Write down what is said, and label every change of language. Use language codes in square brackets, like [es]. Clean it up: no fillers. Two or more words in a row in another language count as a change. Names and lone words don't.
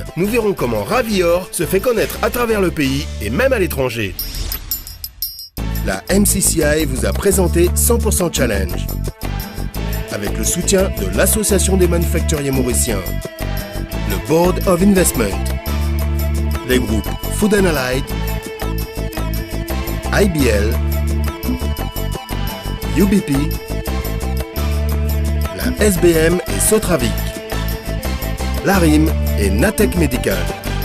[fr] Nous verrons comment Ravior se fait connaître à travers le pays et même à l'étranger. La MCCI vous a présenté 100% Challenge avec le soutien de l'Association des manufacturiers mauriciens, le Board of Investment, les groupes Food & Allied, IBL, UBP, la SBM et Sotravic, l'ARIM et Natech Medical.